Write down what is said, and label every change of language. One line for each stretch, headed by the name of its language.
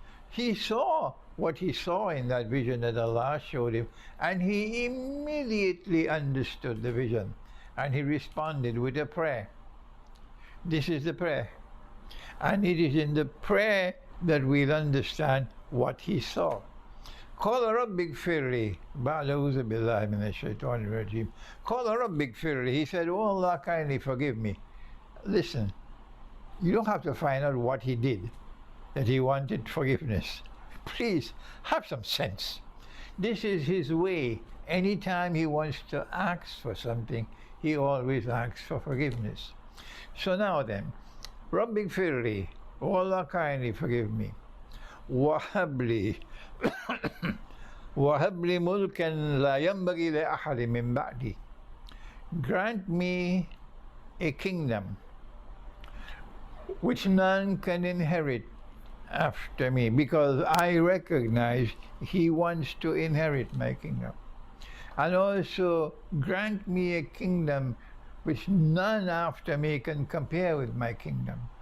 English: He saw what he saw in that vision that Allah showed him, and he immediately understood the vision, and he responded with a prayer. This is the prayer, and it is in the prayer that we'll understand what he saw.
Arabic: قال رب اغفر لي بعد أعوذ بالله من الشيطان الرجيم. قال رب اغفر لي.
English: He said, oh Allah, kindly forgive me. Listen, you don't have to find out what he did, that he wanted forgiveness. Please, have some sense. This is his way. Anytime he wants to ask for something, he always asks for forgiveness. So now then,
Arabic: رب اغفر لي.
English: Oh Allah, kindly forgive me.
Arabic: وهب لي وهب لي ملكا لا ينبغي لأحد من بعدي.
English: Grant me a kingdom which none can inherit after me, because I recognize he wants to inherit my kingdom. And also grant me a kingdom which none after me can compare with my kingdom.